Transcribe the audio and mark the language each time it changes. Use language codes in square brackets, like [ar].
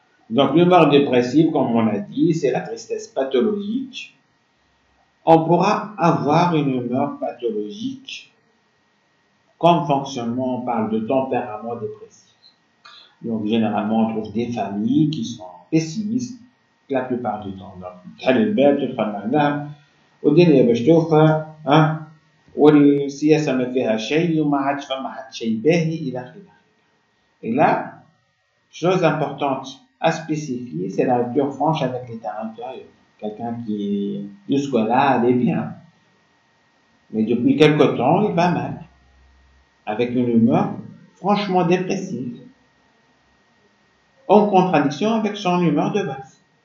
[fr] Donc, l'humeur dépressive, comme on l'a dit, c'est la tristesse pathologique. On pourra avoir une humeur pathologique. Comme fonctionnement, on parle de tempérament dépressif. Donc, généralement, on trouve des familles qui sont pessimistes la plupart du temps. [ar] Donc, تحل الباب تدخل مع النهر والدنيا باش توفى والسياسة ما فيها شيء وما عادش فما حد شيء باهي إلى آخره. [fr] Et là, chose importante à spécifier, c'est la rupture franche avec l'état intérieur. Quelqu'un qui, jusque-là, allait bien. Mais depuis quelque temps, il va mal. Avec une humeur franchement dépressive. En contradiction avec son humeur de base.